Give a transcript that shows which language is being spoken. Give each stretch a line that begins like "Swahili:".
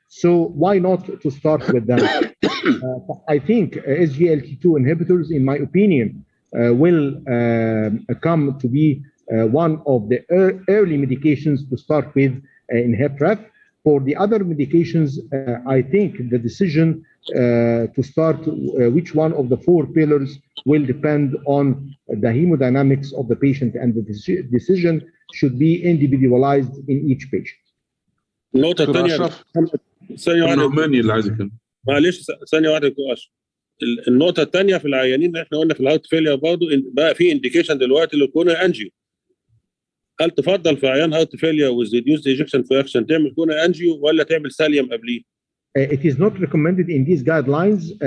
English: So why not to start with them? I think Sglt2 inhibitors, in my opinion, will come to be one of the early medications to start with in HFrEF. For the other medications, I think the decision to start which one of the 4 pillars will depend on the hemodynamics of the patient, and the decision should be individualized in each patient.
Arabic: النقطة الثانية ثانية واحدة معلش ثانية واحدة دكتور أشرف. النقطة الثانية في العيانين اللي احنا قلنا في الهارت فيلير برضه بقى في انديكيشن دلوقتي للكونا انجيو. هل تفضل في عيان
English: heart failure with reduced ejection fraction
Arabic: تعمل كونا انجيو ولا تعمل ساليوم قبليه؟
English: it is not recommended in these guidelines.